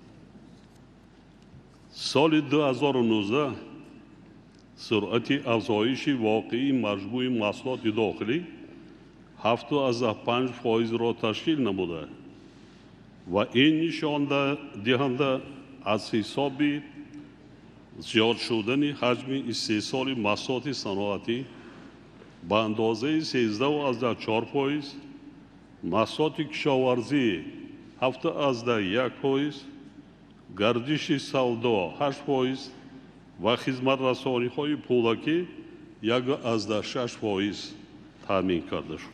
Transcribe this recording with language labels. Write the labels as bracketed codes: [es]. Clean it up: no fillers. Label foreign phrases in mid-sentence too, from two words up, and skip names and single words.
[fa] سال 2019 سرعت افزایش واقعی مجموع محصولات داخلی 7.5% را تشکیل نموده و این نشان دهنده از حساب زیاد شدن حجم استحصال محصولات صنعتی [tg] ба андозаи 13.4%, маҳсулоти кишоварзӣ 7.1%, гардиши савдо 8% ва хизматрасониҳои пулакӣ 1.6% таъмин карда шуд.